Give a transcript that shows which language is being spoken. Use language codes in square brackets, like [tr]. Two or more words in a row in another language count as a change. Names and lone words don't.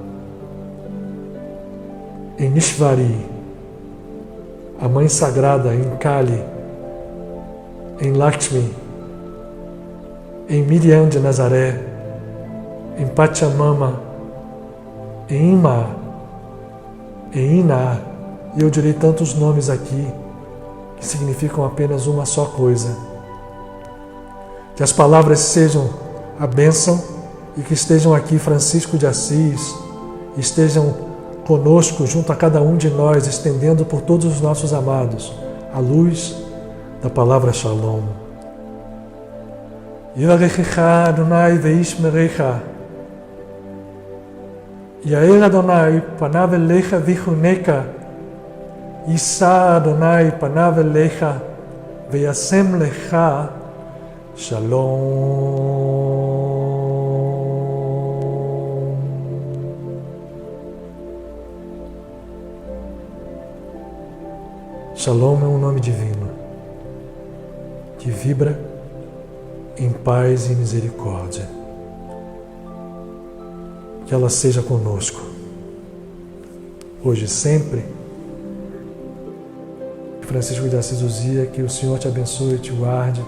[pt] em Nishvari, a Mãe Sagrada em Kali, em Lakshmi, em Miriam de Nazaré, em Pachamama, em Ima, em Iná, e eu direi tantos nomes aqui que significam apenas uma só coisa. Que as palavras sejam a bênção e que estejam aqui Francisco de Assis, estejam conosco, junto a cada um de nós, estendendo por todos os nossos amados a luz da palavra Shalom. [he] יברכך אדוני וישמרך. יאר אדוני פניו אליך ויחנך. ישא אדוני פניו אליך וישם לך שלום. [pt] Shalom é um nome divino que vibra em paz e misericórdia. Que ela seja conosco, hoje e sempre, Francisco de Assis dizia que o Senhor te abençoe e te guarde.